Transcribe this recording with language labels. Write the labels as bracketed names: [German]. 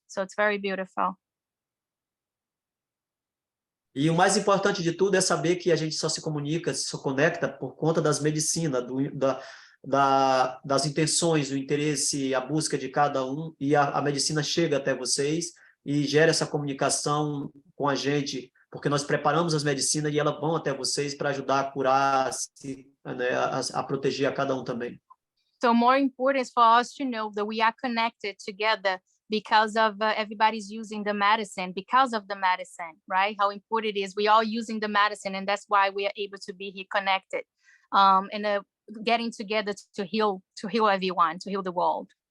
[English] So it's very beautiful. [Portuguese] E o mais importante de tudo é saber que a gente só se comunica, se conecta por conta das medicinas, das intenções, do interesse, a busca de cada um, e a medicina chega até vocês e gera essa comunicação com a gente, porque nós preparamos as medicinas e elas vão até vocês para ajudar a curar, né, a proteger a cada um também. [English] So more important is for us to know that we are connected together because of everybody's using the medicine, because of the medicine, right? How important it is. We all using the medicine, and that's why we are able to be here connected, and getting together to heal everyone, to heal the world.